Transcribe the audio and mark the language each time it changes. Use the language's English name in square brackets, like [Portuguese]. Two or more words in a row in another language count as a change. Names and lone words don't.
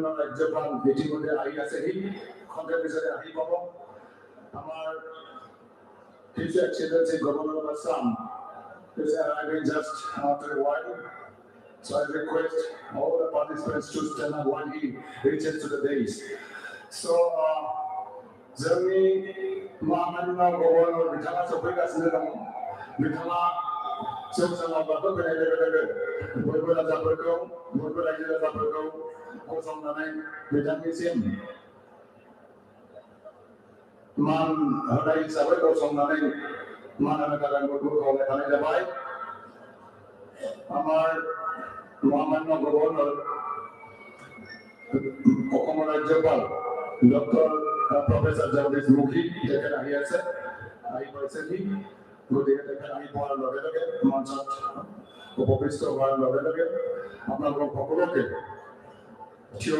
[Assamese] ৰাজ্যপাল ইতিমধ্যে আহি আছেহি খন্তেক পিছতে আহি পাব আমাৰ [English] His Excellency Governor of Assam is arriving just after a while. So I request all the participants to stand up while he reaches to the dais. So, [Bodo] जोंनि महामान्य गभर्नर बिथाङा सफैगासिनो दङ बिथाङा जौसाङाव गाखोफैनाय लोगो लोगो बयबो राजाफोरखौ बयबो रायजो राजाफोरखौ गसंनानै बिथांनिसिम मान होनाय हिसाबै गसंनानै मान होनो थाखाय बयबो खावलायखानाय जाबाय [Assamese] আমাৰ মহামান্য গভৰ্ণৰ অসমৰ ৰাজ্যপাল ডক্টৰ প্ৰফেসৰ জগদীশ মুখী তেখেত আহি আছে আহি পাইছেহি গতিকে তেখেত আহি পোৱাৰ লগে লগে মঞ্চত উপবিষ্ট হোৱাৰ লগে লগে আপোনালোকক সকলোকে থিয়